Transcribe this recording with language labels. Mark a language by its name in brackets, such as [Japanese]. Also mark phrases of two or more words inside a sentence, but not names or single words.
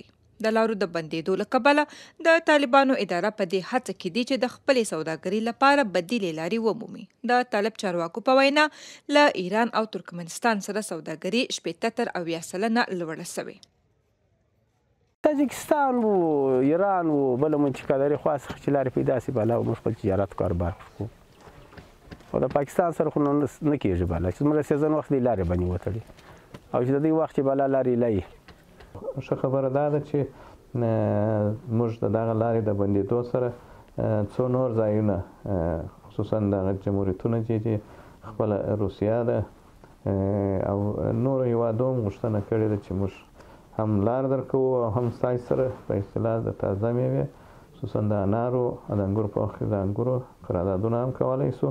[Pashto] د لارو د بندېدو له کبله د طالبانو اداره په دې هڅه کې دي چې د خپلې سوداګرۍ لپاره بدیلې لارې ومومي. د طالب چارواکو په وینا له ایران او ترکمنستان سره سوداګري 80 تر 90% لوړه سوې. تاجکستان و ایران و بله منطقه لري خوا څخه چې لارې پیدا سي بالا موږ خپل تجارت کاروبار وکړو او د پاکستان سره خو نه کېږي بالا چې زموږ سیزن وخت دی لارې باندې وتړي او چې د دې وخت چې بالا لارې لایي. ښه خبره دا ده چې موږ د دغه لارې د بندېدو سره څو نور ځایونه خصوصا دغه جمهوریتونه چې خپله روسیه ده او نورو هېوادو هم غوښتنه کړې ده چې موږ هم لار درکوو او هم ستاسو سره په اصطلاح د تازه میوې خصوصا د انارو او د انګورو په وخت کې د انګورو قراردادونه هم کولی سو.